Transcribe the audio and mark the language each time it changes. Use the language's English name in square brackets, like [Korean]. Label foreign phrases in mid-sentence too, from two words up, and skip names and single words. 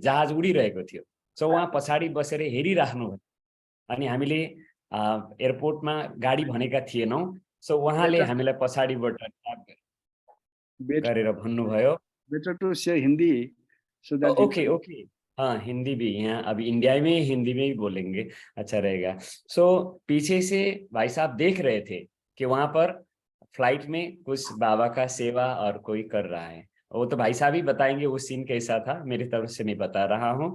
[Nepali] जहाज उडिरहेको थियो। सो उहाँ पछाडि बसेर हेरिराख्नुभयो। अनि हामीले एयरपोर्टमा गाडी भनेका थिएनौँ। सो उहाँले हामीलाई पछाडिबाट गरेर भन्नुभयो, [English] better to say Hindi so that okay okay, [Hindi] हाँ हिंदी भी, यहाँ अभी इंडिया में हिंदी में ही बोलेंगे, अच्छा रहेगा। सो पीछे से भाई साहब देख रहे थे कि वहां पर फ्लाइट में कुछ बाबा का सेवा और कोई कर रहा है। वो तो भाई साहब ही बताएंगे वो सीन कैसा था, मेरी तरफ से नहीं बता रहा हूँ।